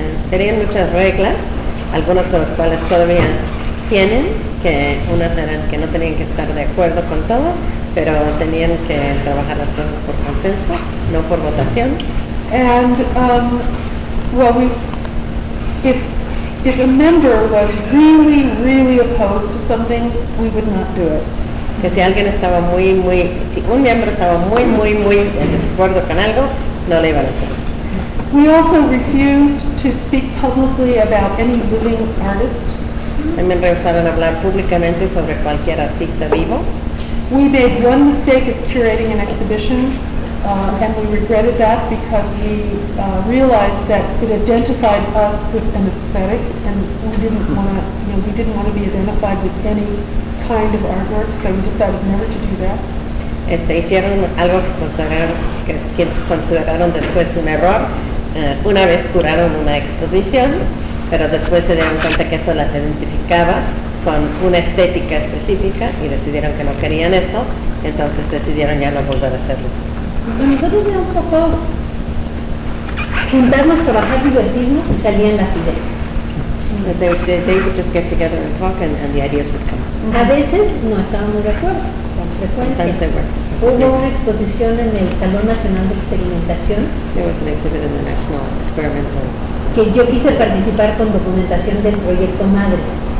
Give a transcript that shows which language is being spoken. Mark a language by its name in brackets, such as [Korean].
[Spanish] Tenían muchas reglas, algunas de las cuales todavía tienen, que unas eran que no tenían que estar de acuerdo con todo, pero tenían que trabajar las cosas por consenso, no por votación. [English] And if a member was really, really opposed to something, we would not do it. [Spanish] Que si alguien estaba muy, muy, si un miembro estaba muy, muy, muy en desacuerdo con algo, no le iban a hacer. [English] We also refused to speak publicly about any living artist. [Spanish] También rehusaron hablar públicamente sobre cualquier artista vivo. [English] We made one mistake of curating an exhibition, and we regretted that because we realized that it identified us with an aesthetic, and we didn't want to, you know, we didn't want to be identified with any kind of artwork, so we decided never to do that. [Spanish] Hicieron algo que consideraron después un error. Una vez curaron una exposición, pero después se dieron cuenta que eso las identificaba con una estética específica y decidieron que no querían eso, entonces decidieron ya no volver a hacerlo. Y nosotros era un poco juntarnos, trabajar, divertirnos y salían las ideas. [English] They would just get together and talk and the ideas would come. [Spanish] A veces no estábamos de acuerdo, con frecuencia. Hubo una exposición en el Salón Nacional de Experimentación. [English] There was an exhibit in the National Experimental. [Spanish] Que yo quise participar con documentación del proyecto Madres.